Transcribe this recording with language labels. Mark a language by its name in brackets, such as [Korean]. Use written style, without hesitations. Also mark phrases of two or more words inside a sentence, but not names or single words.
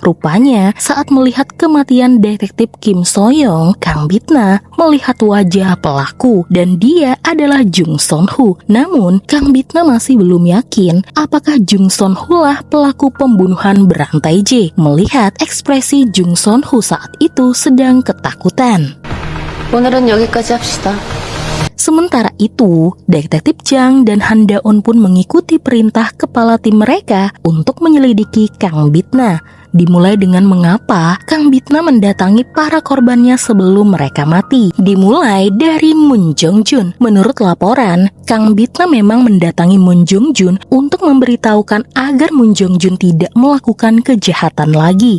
[Indonesian] Rupanya saat melihat kematian detektif Kim So-young, Kang Bitna melihat wajah pelaku dan dia adalah Jung Son-ho. Namun Kang Bitna masih belum yakin apakah Jung Son-ho lah pelaku pembunuhan berantai J, melihat ekspresi Jung Son-ho saat itu sedang ketakutan. [Korean] 오늘은 여기까지 합시다. [Indonesian] Sementara itu, Detektif Jang dan Han Da-on pun mengikuti perintah kepala tim mereka untuk menyelidiki Kang Bitna. Dimulai dengan mengapa Kang Bitna mendatangi para korbannya sebelum mereka mati. Dimulai dari Moon Jong-jun. Menurut laporan, Kang Bitna memang mendatangi Moon Jong-jun untuk memberitahukan agar Moon Jong-jun tidak melakukan kejahatan lagi.